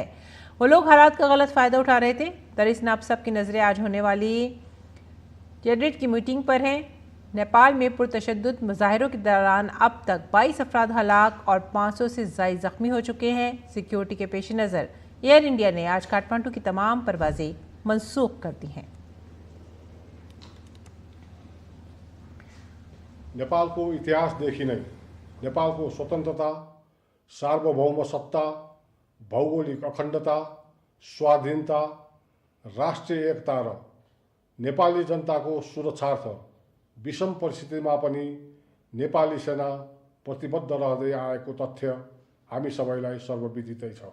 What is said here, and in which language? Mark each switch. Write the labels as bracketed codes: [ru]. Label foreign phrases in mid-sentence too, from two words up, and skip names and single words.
[ur] وہ لوگ حالات کا غلط فائدہ اٹھا رہے تھے۔ دراصل آپ سب کی نظریں آج ہونے والی کیبنٹ کی میٹنگ پر ہیں. نیپال میں پرتشدد مظاہروں کے دوران اب تک 22 افراد ہلاک اور 500 سے زائد زخمی ہو چکے ہیں. سکیورٹی کے پیش نظر ایئر انڈیا نے آج کٹھمنڈو کی تمام پروازیں منسوخ کر دی ہیں. [ne] नेपाल को इतिहासदेखि नै नेपालको स्वतन्त्रता, सार्वभौम सत्ता, भौगोलिक अखण्डता, स्वाधीनता, राष्ट्रिय एकता र नेपाली जनताको सुरक्षार्थ विषम परिस्थितिमा पनि नेपाली सेना प्रतिबद्ध रहँदै आएको तथ्य हामी सबैलाई सर्वविदितै छ।